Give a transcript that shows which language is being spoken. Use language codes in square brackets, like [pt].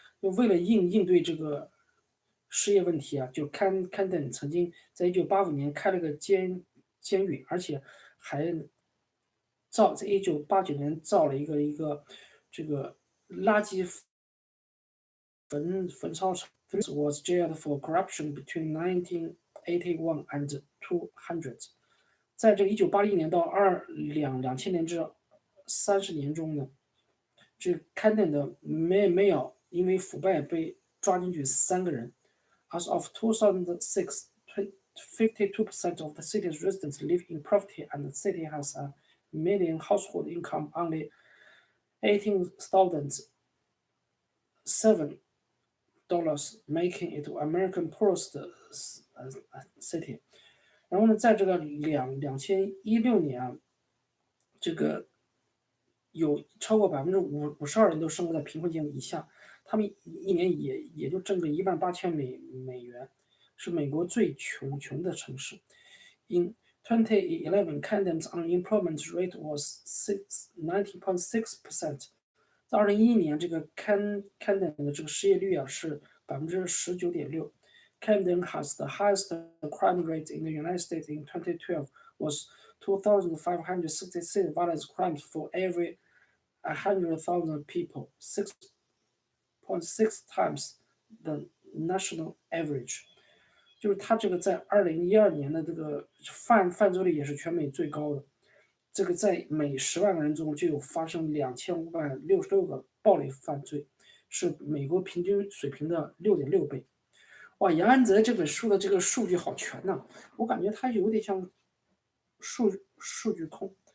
[zh] 为了应对这个失业问题啊，就Camden曾经在1985年开了个监狱，而且还在1989年造了一个这个垃圾焚烧厂。 [en] This was jailed for corruption between 1981 and 200。 [zh] 在这个1981年到2000年至30年中呢，这Camden的mayor因为腐败被抓进去3个人。 [en] As of 2006, 52% of the city's residents live in poverty, and the city has a median household income only $18,007, making it American poorest city。 [zh] 然后呢，在这个2016年啊，这个有超过52%人都生活在贫困线以下，他们一年也就挣个18000美元，是美国最穷的城市。 [en] In 2011, Camden's unemployment rate was 19.6%。 [zh] 在2011年，这个Camden的这个失业率啊是19.6%。 [en] Camden has the highest crime rate in the United States. In 2012, was 2,566 violent crimes for every 100,000 people, 6.6 times the national average。 [zh] 就是它这个在2012年的这个犯罪率也是全美最高的。这个在每10万个人中就有发生2566个暴力犯罪，是美国平均水平的6.6倍。哇，杨安泽这本书的这个数据好全呐，我感觉它有点像数据控。